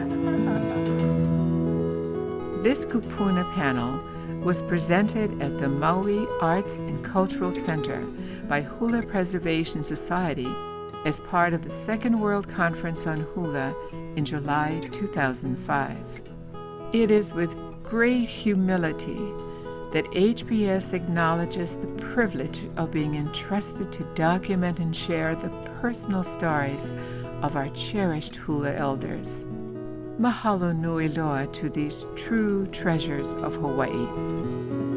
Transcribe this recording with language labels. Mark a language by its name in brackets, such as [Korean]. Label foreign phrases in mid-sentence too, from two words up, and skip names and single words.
[English] This kupuna panel was presented at the Maui Arts and Cultural Center by Hula Preservation Society as part of the Second World Conference on Hula in July 2005. It is with great humility that HPS acknowledges the privilege of being entrusted to document and share the personal stories of our cherished Hula elders. [Hawaiian] Mahalo nui loa [English] to these true treasures of Hawaii.